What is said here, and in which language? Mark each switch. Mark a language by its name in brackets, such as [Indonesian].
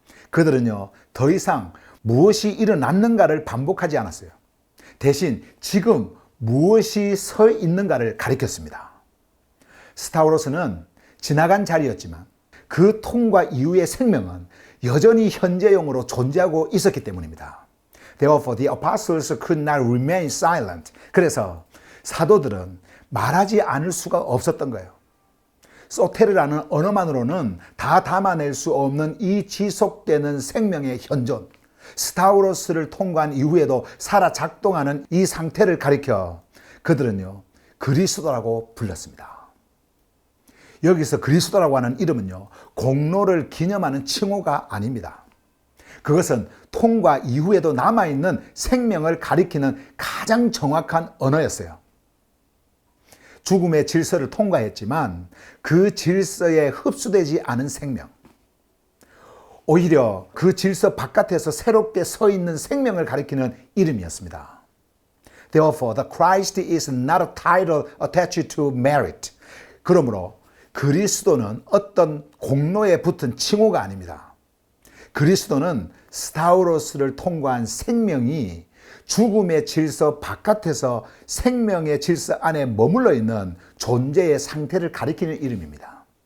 [Korean] 그들은요, 더 이상 무엇이 일어났는가를 반복하지 않았어요. 대신 지금 무엇이 서 있는가를 가리켰습니다. 스타우로스는 지나간 자리였지만 그 통과 이후의 생명은 여전히 현재형으로 존재하고 있었기 때문입니다. [English] Therefore, the apostles could not remain silent. [Korean] 그래서 사도들은 말하지 않을 수가 없었던 거예요. 소테르라는 언어만으로는 다 담아낼 수 없는 이 지속되는 생명의 현존, 스타우로스를 통과한 이후에도 살아 작동하는 이 상태를 가리켜 그들은요, 그리스도라고 불렀습니다. 여기서 그리스도라고 하는 이름은요, 공로를 기념하는 칭호가 아닙니다. 그것은 통과 이후에도 남아있는 생명을 가리키는 가장 정확한 언어였어요. 죽음의 질서를 통과했지만 그 질서에 흡수되지 않은 생명, 오히려 그 질서 바깥에서 새롭게 서 있는 생명을 가리키는 이름이었습니다. [English] Therefore, the Christ is not a title attached to merit. [Korean] 그러므로 그리스도는 어떤 공로에 붙은 칭호가 아닙니다. 그리스도는 스타우로스를 통과한 생명이 죽음의 질서 바깥에서 생명의 질서 안에 머물러 있는 존재의 상태를 가리키는 이름입니다.